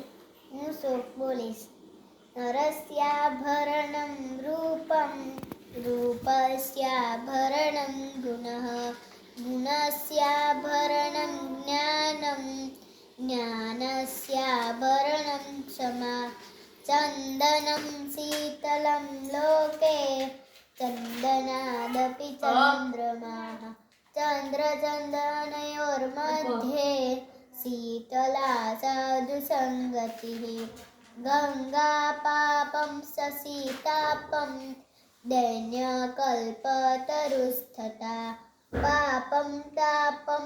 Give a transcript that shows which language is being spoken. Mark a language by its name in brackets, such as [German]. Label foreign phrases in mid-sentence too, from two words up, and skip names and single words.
[Gujarati] હું શ્લોક બોલીશ. [Sanskrit] नरस्याभरणं रूपं रूपस्याभरणं गुणः गुणस्याभरणं ज्ञानं ज्ञानस्याभरणं क्षमा चन्दनं शीतलं लोके चन्दनादपि चन्द्रमाः चन्द्रचन्दनयोर्मध्ये शीतला साधुसङ्गतिः गङ्गापापं ससीतापं दैन्यकल्पतरुस्तथा पापं तापं